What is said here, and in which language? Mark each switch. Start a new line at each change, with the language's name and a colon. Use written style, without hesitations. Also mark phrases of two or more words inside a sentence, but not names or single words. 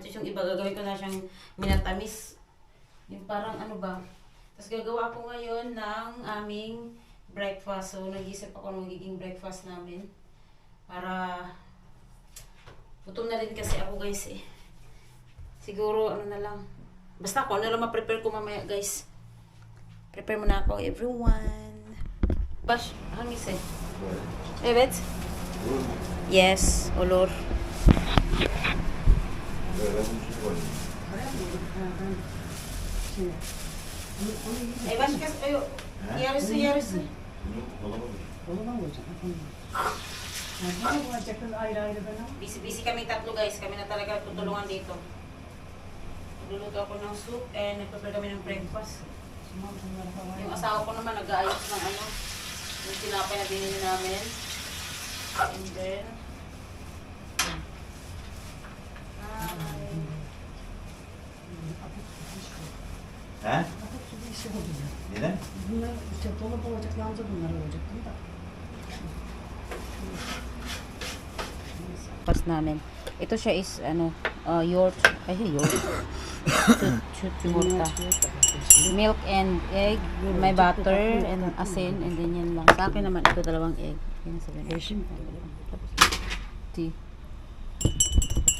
Filipino: Ito yung iba, gagawin ko na siyang minatamis. Yung parang Tapos gagawa ako ngayon ng aming breakfast. So, nag-isip ako ng magiging breakfast namin. Para gutom na rin kasi ako guys eh. Siguro na lang. Basta ako na lang ma-prepare ko mamaya guys. Prepare muna ako everyone. Bash, hangis eh.
Turkish: Evet? Yes, olur.
Filipino: Bash kasi ayo. Yarısı. Busy kami tatlo guys. Kami na talaga tutulungan dito. Nagluluto ako ng soup and nagprepare kami ng breakfast. Yung asawa ko naman nag-aayos ng yung tinapay na binili namin.
English: And then Ha?
Turkish: Neden? Bunlar işte dolap olacak, yalnızca bunlar olacak değil mi?
Filipino: Pas namin. Ito siya is yogurt. Chutmurta.
English: Milk and egg,
Filipino: may butter and asin,
English: and then
Filipino: yan lang. Sa akin naman ito 2 egg. Yan sabihin. Tea.